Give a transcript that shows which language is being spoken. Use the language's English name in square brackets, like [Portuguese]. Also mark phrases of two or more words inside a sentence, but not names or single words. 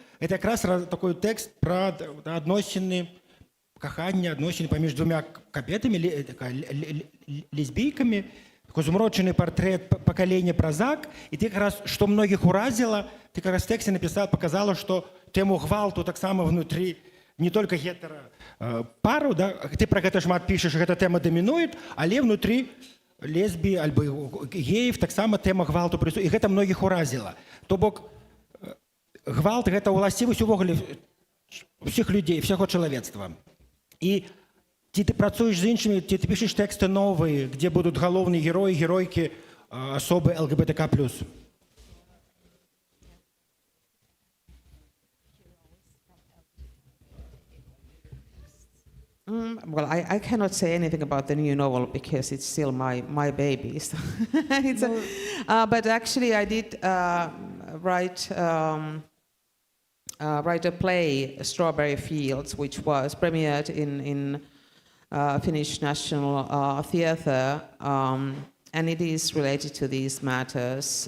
[Belarusian] Гэта якраз такой тэкст пра адносіны, кахання, адносіны паміж двумя кабетамі, лесбійкамі, такой зумрочаны партрэт пакалення Празак, і ты якраз, што многіх уразіла, ты якраз в тэксце напісала, показала, што тэму гвалту таксама внутрі не толькі гетера пару, ты пра гэта шмат пішаш, гэта тэма дамінуе, але внутрі лесбій альбо геев таксама тэма гвалту прысутнічае, і гэта многіх уразіла. То бок гвалт гэта ўласцівасць увогуле ўсіх людзей, ўсяго чалавецтва. І ці ты працуеш з іншымі, ці ты пішаш тэксты новыя, дзе будуць галоўныя героі, геройкі, асобы ЛГБТК+. [English] Well, I cannot say anything about the new novel because it's still my baby. So but actually, I did write a play, Strawberry Fields, which was premiered in Finnish National Theatre, and it is related to these matters.